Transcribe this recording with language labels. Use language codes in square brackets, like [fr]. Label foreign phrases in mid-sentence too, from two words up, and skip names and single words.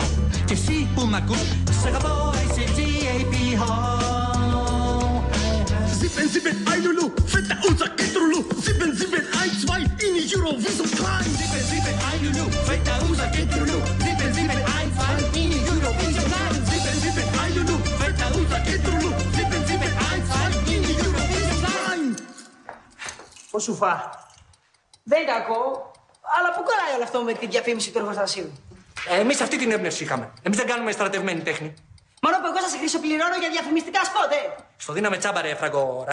[el] Και εσύ που μ' ακούς, σ' αγαπώ, είσαι G.A.P.O. [de] Sieben, sieben, ein Lulu, fette unser Getrulu. Sieben, sieben, ein, zwei, in die Eurovision Time. Sieben, sieben, ein Lulu, fette unser Getrulu. Sieben, sieben, ein, zwei, in die Eurovision Time. Sieben, sieben, ein Lulu, fette unser Getrulu. Sieben, sieben, ein, zwei, in die Eurovision Time. [el] Πώς σου φά? Δεν κακό, αλλά πού κολλάει όλο αυτό με τη διαφήμιση του εργοστασίου? Εμείς αυτή την έμπνευση είχαμε. Εμείς δεν κάνουμε στρατευμένη τέχνη. Μόνο που εγώ σας χρυσοπληρώνω για διαφημιστικά σποτ, Στο δίναμε τσάμπα ρε φραγκο ράφτη.